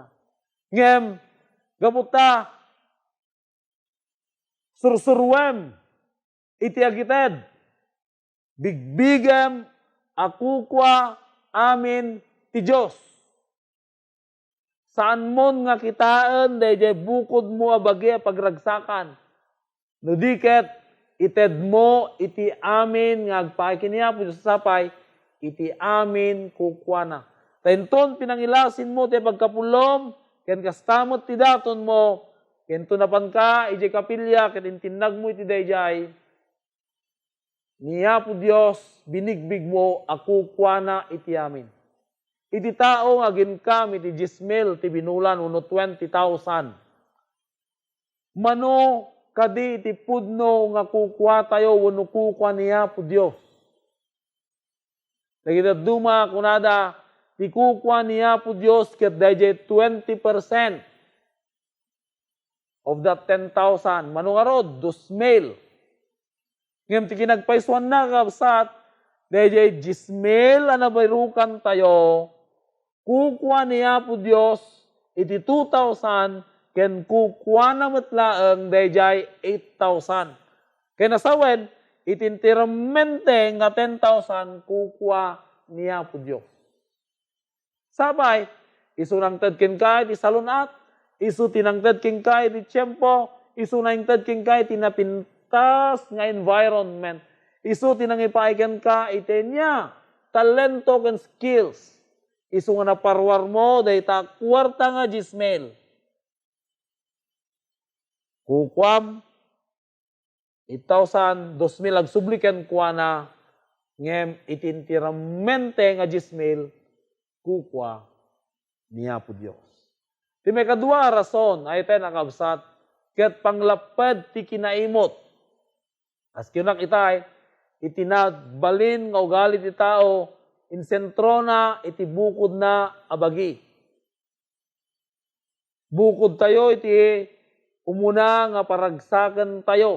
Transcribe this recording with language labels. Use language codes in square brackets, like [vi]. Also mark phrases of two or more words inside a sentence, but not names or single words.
[ilo] Ngem, gaputa, sursurwem, iti agited, bigbigem, akukwa, amin, ti Diyos. Saan mon nga kitaan, dayjay bukod mo abagi pagragsakan. No diket, ited mo, iti amin, nga agpakiniya po sa sapay, iti amin kukwana. Tainton, pinangilasin mo, ti pagkapulom, ken kastamot ti daton mo, ken tunapan ka, iti kapilya, ken intinag mo iti dayjay, niya po Diyos, binigbig mo, ako kwana iti amin. Iti tao nga ginkam, iti 10,000, ti binulan, uno 20,000. Mano, kadi iti pudno, nga kukwa tayo, uno kukwa niya po Diyos. Nagita duma, kunada, ti kukwa niya po Diyos, ket dayjay [en] 20% of that 10,000. [ilo] Mano nga rod, 2,000. Ngem ti kinagpaiswan na kabsat, dayjay 10,000 anabayrukan tayo, kukwa niya po Diyos, iti 2,000, ken kukwa na matlaang dayjay 8,000. Ken nasawen, itintiramente nga 10,000, kukwa niya po Diyos. Sabay, isu nangted ken kay ti salunat, isu tinangted ken kay ti tiyempo, isu nangted ken kay ti napintas nga environment, isu tinangipay ken ka itenya talento ken skills. Isu nga naparwar mo dayta kwarta nga 10,000. Kukwam 8,000, 2,000 agsubliken kwa na ngem itintiramente nga 10,000 kukwa niya po Diyos. Ti may kadua rason, ay tayo nakabsat, ket panglapad ti kinaimot. As kinak itay, itinagbalin nga ugali ti tao, insentro na, iti bukod na abagi. Bukod tayo, iti umuna nga paragsakan tayo.